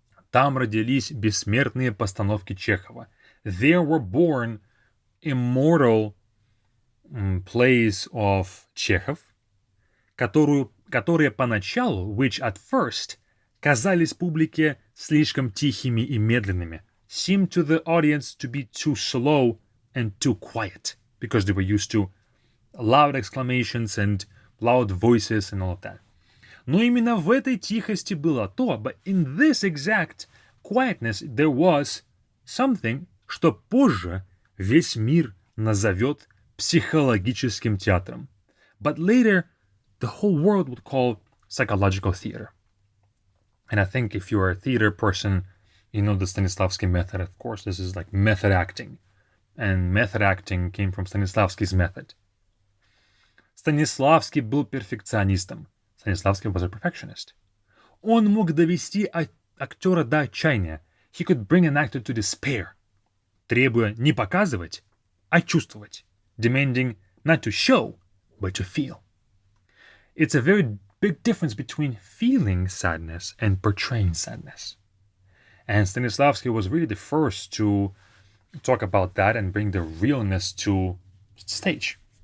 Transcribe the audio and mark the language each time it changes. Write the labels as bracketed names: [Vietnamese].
[Russian] Там родились бессмертные постановки Чехова. [English] There were born immortal plays of Chekhov, [Russian] которые поначалу, [English] which at first, [Russian] казались публике слишком тихими и медленными, [English] seemed to the audience to be too slow and too quiet, because they were used to loud exclamations and loud voices and all of that. [Russian] Но именно в этой тихости было то, [English] but in this exact quietness there was something, [Russian] что позже весь мир назовет психологическим театром. [English] But later, the whole world would call psychological theater. And I think if you're a theater person, you know the Stanislavski method, of course. This is like method acting. And method acting came from Stanislavski's method. [Russian] Stanislavski был перфекционистом. [English] Stanislavski was a perfectionist. [Russian] Он мог довести актера до отчаяния. [English] He could bring an actor to despair. [Russian] Требуя не показывать, а чувствовать. [English] Demanding not to show, but to feel. It's a very big difference between feeling sadness and portraying sadness. And Stanislavski was really the first to talk about that and bring the realness to stage.